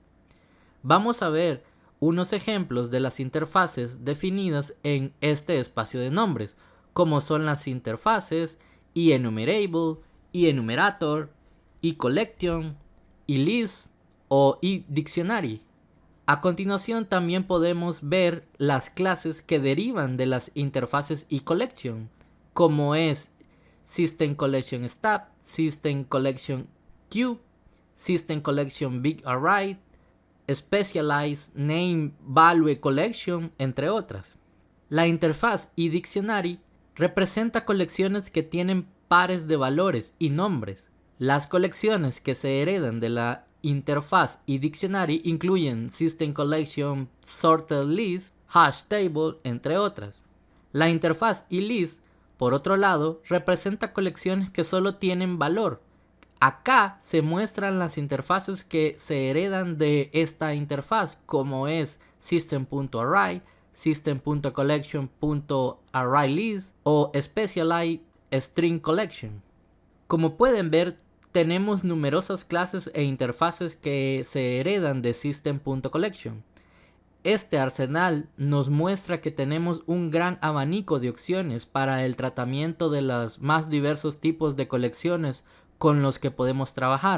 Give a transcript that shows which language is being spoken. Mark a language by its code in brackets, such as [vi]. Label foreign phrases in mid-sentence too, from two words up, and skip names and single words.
[es] Vamos a ver unos ejemplos de las interfaces definidas en este espacio de nombres, como son las interfaces eNumerable, eNumerator, eCollection, eList o eDictionary. A continuación también podemos ver las clases que derivan de las interfaces eCollection, como es System Collection Stab, System Collection Queue, System Collection Big Array, Specialized Name Value Collection, entre otras. La interfaz eDictionary representa colecciones que tienen pares de valores y nombres. Las colecciones que se heredan de la interfaz eDictionary incluyen System Collection Sorted List, Hash Table, entre otras. La interfaz eList, por otro lado, representa colecciones que solo tienen valor. Acá se muestran las interfaces que se heredan de esta interfaz, como es System.array, System.collection.arraylist o Specialized String Collection. Como pueden ver, tenemos numerosas clases e interfaces que se heredan de System.collection. Este arsenal nos muestra que tenemos un gran abanico de opciones para el tratamiento de los más diversos tipos de colecciones con los que podemos trabajar.